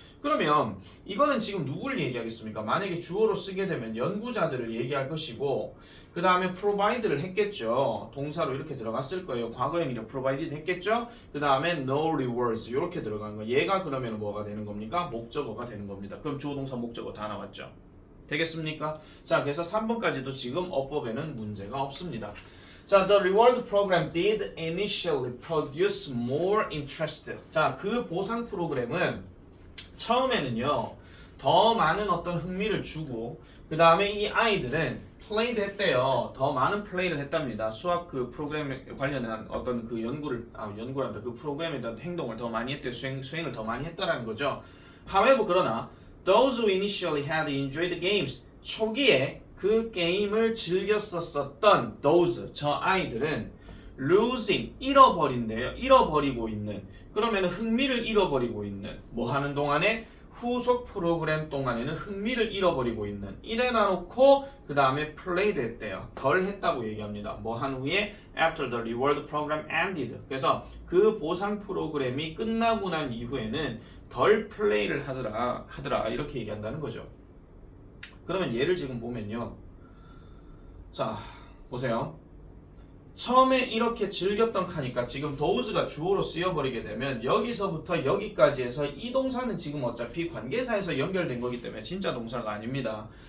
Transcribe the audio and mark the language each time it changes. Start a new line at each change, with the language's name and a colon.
Korean: 그러면 이거는 지금 누구를 얘기하겠습니까? 만약에 주어로 쓰게 되면 연구자들을 얘기할 것이고 그 다음에 provide를 했겠죠. 동사로 이렇게 들어갔을 거예요. 과거형이죠. provided 했겠죠. 그 다음에
English: no rewards
Korean: 이렇게 들어간 거. 얘가 그러면 뭐가 되는 겁니까? 목적어가 되는 겁니다. 그럼 주어 동사 목적어 다 나왔죠. 되겠습니까? 자, 그래서 3번까지도 지금 어법에는 문제가 없습니다. 자,
English: the reward program did initially produce more interest.
Korean: 자, 그 보상 프로그램은 처음에는요 더 많은 어떤 흥미를 주고 그 다음에 이 아이들은 플레이드 했대요. 더 많은 플레이를 했답니다. 수학 그 프로그램에 관련한 어떤 그 연구란다. 그 프로그램에 대한 행동을 더 많이 했대요. 수행을 더 많이 했다라는 거죠.
English: However,
Korean: 그러나
English: those who initially had enjoyed the games
Korean: 초기에 그 게임을 즐겼었던
English: those
Korean: 저 아이들은
English: losing
Korean: 잃어버린대요. 잃어버리고 있는 그러면 흥미를 잃어버리고 있는 뭐 하는 동안에 후속 프로그램 동안에는 흥미를 잃어버리고 있는 이래 놔놓고 그 다음에 played 했대요. 덜 했다고 얘기합니다. 뭐 한 후에
English: after the reward program ended.
Korean: 그래서 그 보상 프로그램이 끝나고 난 이후에는 덜 플레이를 하더라 이렇게 얘기한다는 거죠. 그러면 얘를 지금 보면요. 자, 보세요. 처음에 이렇게 즐겼던 카니까 지금 those가 주어로 쓰여버리게 되면 여기서부터 여기까지 해서 이 동사는 지금 어차피 관계사에서 연결된 거기 때문에 진짜 동사가 아닙니다.